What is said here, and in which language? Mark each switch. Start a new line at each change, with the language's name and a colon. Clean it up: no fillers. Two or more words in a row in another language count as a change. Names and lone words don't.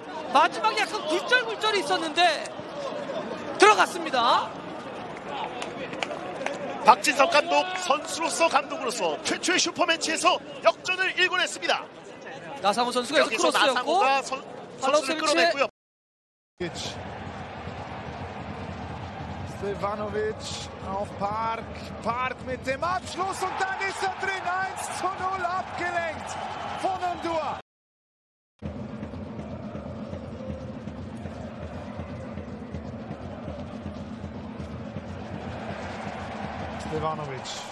Korean: 마지막에 약간 굴절굴절이 있었는데 들어갔습니다. 박진석 감독 선수로서 감독으로서 최초의 슈퍼매치에서 역전을 일궈냈습니다. 나상호 선수가 여기서 크로스였고 선수를 끌어냈고요.
German: Stevanovic auf Park. Park mit dem Abschluss und dann ist er drin. 1:0 abgelenkt von Ondua. Stevanovic.